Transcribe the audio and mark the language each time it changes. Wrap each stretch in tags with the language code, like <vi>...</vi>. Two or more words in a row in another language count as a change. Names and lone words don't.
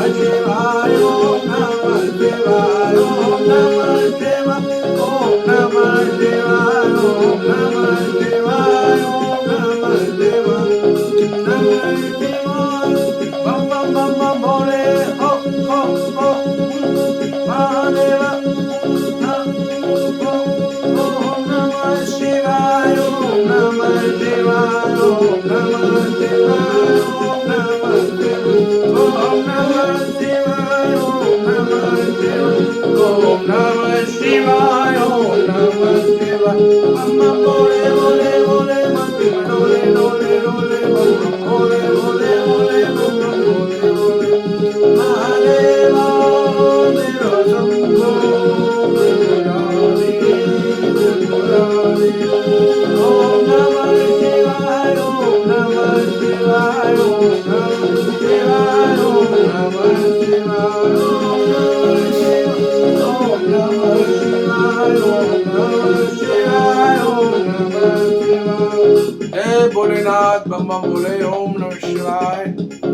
<sa>शिवाय, ओम नमः शिवाय, ओम नमः शिवाय, ओम नमः शिवाय, ओम नमः शिवाय, ओम नमः शिवाय, नमः शिवाय।</sa> <hi>बम बम बम बम भोले, हो महादेवा।</hi> <sa>ओम नमः शिवाय, ओम नमः शिवाय, ओम नमः शिवाय, ओम नमः शिवाय, ओम नमः शिवाय, ओम नमः शिवाय, ओम नमः शिवाय, ओम नमः शिवाय।</sa> <hi>बम बम भोले भोले भोले, मंदिर डोले डोले डोले, बम बम भोले भोले भोले, बम बम भोले भोले। महादेवा मेरो शंभो त्रिपुरारी, त्रिपुरारी।</hi> <sa>ओम नमः शिवाय, ओम नमः शिवाय, ओम नमः शिवाय, ओम नमः शिवाय, ओम नमः शिवाय, ओम नमः शिवाय, ओम नमः शिवाय, ओम नमः शिवाय।</sa> <hi>जय भोलेनाथ, बम बम भोले।</hi> <sa>ओम नमः शिवाय।</sa>